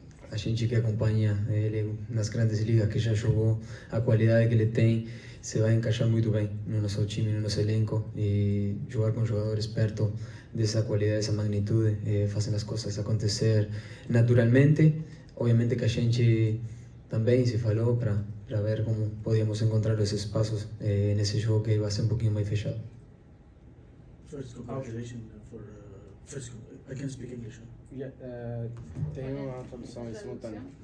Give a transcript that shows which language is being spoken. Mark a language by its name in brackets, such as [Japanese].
[Portuguese] A gente que acompanha ele nas grandes ligas, que já jogou, a qualidade que ele tem, se vai encaixar muito bem no nosso time, no nosso elenco, e jogar com jogadores perto dessa qualidade, dessa magnitude, fazendo as coisas acontecer naturalmente. Obviamente que a gente também se falou para ver como podíamos encontrar os espaços nesse jogo que vai ser um pouquinho mais fechado. [English] First, congratulations for first. I can speak English. [Portuguese] Yeah, tem uma tradução em simultâneo.